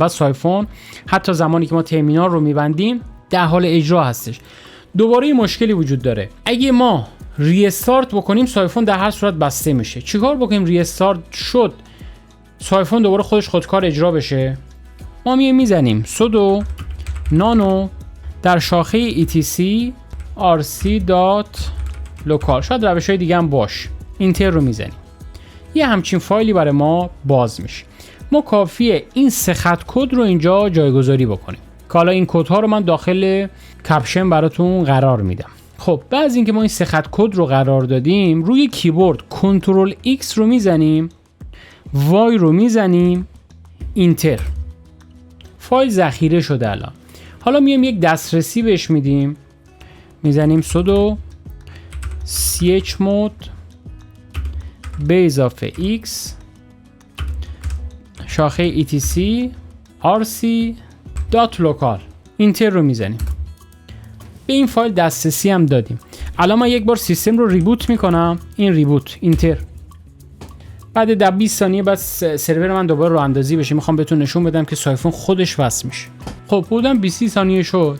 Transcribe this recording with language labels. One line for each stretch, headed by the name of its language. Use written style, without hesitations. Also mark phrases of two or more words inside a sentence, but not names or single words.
Persian: بعد سایفون حتی زمانی که ما ترمینال رو میبندیم در حال اجرا هستش. دوباره این مشکلی وجود داره، اگه ما ریستارت بکنیم سایفون در هر صورت بسته میشه. چیکار بکنیم ریستارت شد سایفون دوباره خودکار اجرا بشه؟ ما میزنیم
English: sudo nano
Persian: در شاخه etc rc.local، شاید روش‌های دیگه هم باش، اینتر رو میزنیم، یه همچین فایلی برای ما باز میشه. ما کافیه این 3 خط کد رو اینجا جایگذاری بکنیم که حالا این کدها رو من داخل کپشن براتون قرار میدم. خب بعد از اینکه ما این 3 خط کد رو قرار دادیم، روی کیبورد کنترل X رو میزنیم، وای رو میزنیم، اینتر. فایل ذخیره شده الان. حالا میایم یک دسترسی بهش میدیم، میزنیم
English: sudo chmod
Persian: به اضافه x شاخه etc rc.local، اینتر رو میزنیم. به این فایل دسترسی هم دادیم. الان من یک بار سیستم رو ریبوت میکنم، این
English: reboot enter.
Persian: بعد در 20 ثانیه بعد سرور من دوباره راه اندازی بشه. میخوام بهتون نشون بدم که سایفون خودش وصل میشه. خب بودم 20 ثانیه شد.